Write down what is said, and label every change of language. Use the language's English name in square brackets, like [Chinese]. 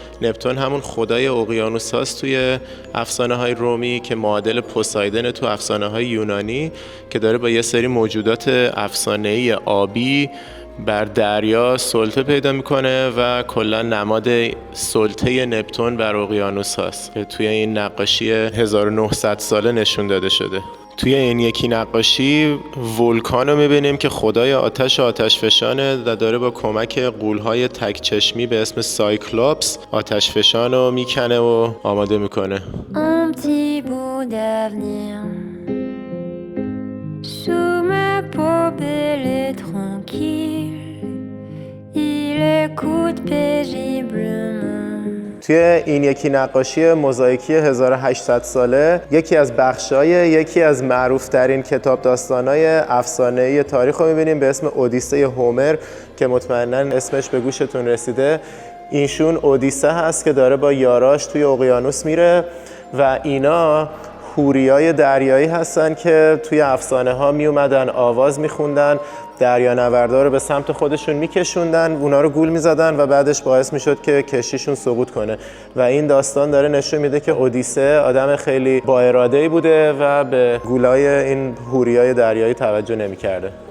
[Persian] نپتون همون خدای اقیانوس هاست توی افسانه های رومی که معادل پوسایدن تو افسانه های یونانی که داره با یه سری موجودات افسانه‌ای آبی بر دریا سلطه پیدا میکنه و کلا نماد سلطه نپتون بر اقیانوس هاست که توی این نقاشی 1900 ساله نشون داده شده. توی این یکی نقاشی ولکان رو میبینیم که خدای آتش فشانه و داره با کمک غول‌های تک چشمی به اسم سایکلوپس آتش فشان رو میکنه و آماده میکنه. [French] Un petit bout d'avenir sous ma peau belle et tranquille il écoute paisiblement. [Persian] توی این یکی نقاشی موزاییکی 1800 ساله یکی از بخشای یکی از معروفترین کتاب داستانای افسانه‌ای تاریخ رو می‌بینیم به اسم اودیسه هومر که مطمئناً اسمش به گوشتون رسیده. اینشون اودیسه هست که داره با یاراش توی اقیانوس میره و اینا حوریای دریایی هستن که توی افسانه ها می اومدن آواز میخوندن، دریانوردها رو به سمت خودشون میکشوندن، اونا رو گول میزدن و بعدش باعث میشد که کشتیشون سقوط کنه و این داستان داره نشون میده که اودیسه آدم خیلی با اراده‌ای بوده و به گولای این حوریای دریایی توجه نمیکرده.